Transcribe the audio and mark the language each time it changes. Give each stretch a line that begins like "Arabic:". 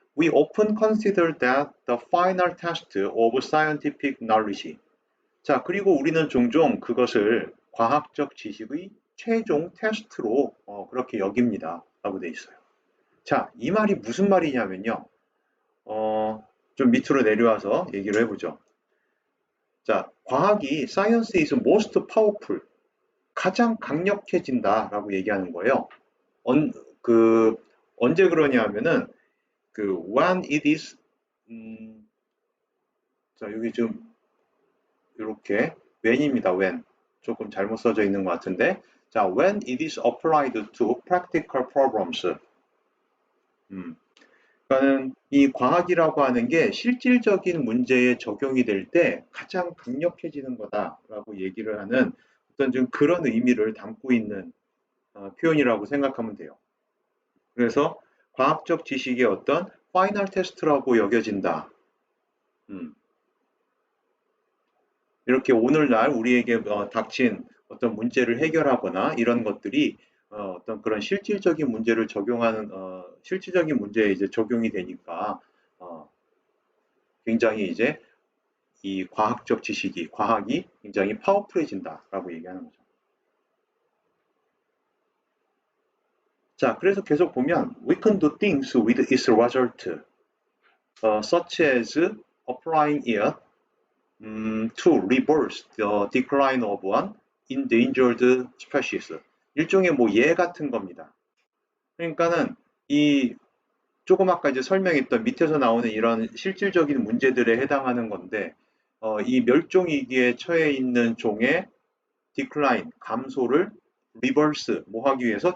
English: We often consider that the final test of scientific knowledge.
Korean: 자, 그리고 우리는 종종 그것을 과학적 지식의 최종 테스트로 그렇게 여깁니다. 라고 돼 있어요. 자, 이 말이 무슨 말이냐면요. 좀 밑으로 내려와서 얘기를 해보죠. 자, 과학이
English: science is most powerful.
Korean: 가장 강력해진다라고 얘기하는 거예요. 언, 그, 언제 그러냐 하면은
English: when it is
Korean: 자, 여기 좀 이렇게 when입니다.
English: when.
Korean: 조금 잘못 써져 있는 것 같은데.
English: 자, when it is applied to practical problems.
Korean: 그러니까는 이 과학이라고 하는 게 실질적인 문제에 적용이 될 때 가장 강력해지는 거다라고 얘기를 하는 어떤 좀 그런 의미를 담고 있는 표현이라고 생각하면 돼요. 그래서 과학적 지식의 어떤 파이널 테스트라고 여겨진다. 음, 이렇게 오늘날 우리에게 닥친 어떤 문제를 해결하거나 이런 것들이 어떤 그런 실질적인 문제를 적용하는 실질적인 문제에 이제 적용이 되니까 어, 굉장히 이제 이 과학적 지식이 과학이 굉장히 파워풀해진다라고 얘기하는 거죠. 자, 그래서 계속 보면
English: we can do things with its result, such as applying it to reverse the decline of one endangered species.
Korean: 일종의 뭐 예 같은 겁니다. 그러니까는 이 조금 아까 이제 설명했던 밑에서 나오는 이런 실질적인 문제들에 해당하는 건데, 이 멸종위기에 처해 있는 종의 디클라인, 감소를 리버스, 뭐 하기 위해서?